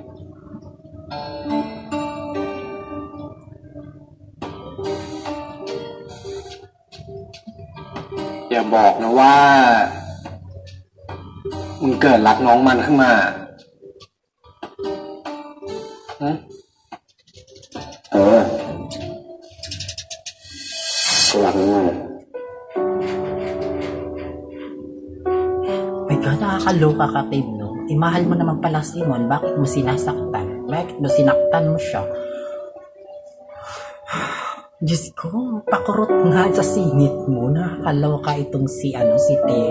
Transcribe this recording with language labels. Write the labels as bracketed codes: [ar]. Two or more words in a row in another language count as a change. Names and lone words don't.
[th] อย่าบอกนะว่า มึงเกิดรักน้องมันขึ้นมาฮะ กูรักน้องมัน [en] My God, [tl] nakakaloka ka, Tim, no? Mahal mo naman pala si Mon. Bakit mo sinasaktan? Bakit mo sinaktan mo siya? Diyos ko, pakurot nga sa singit mo. Nakakaloka itong si Tim.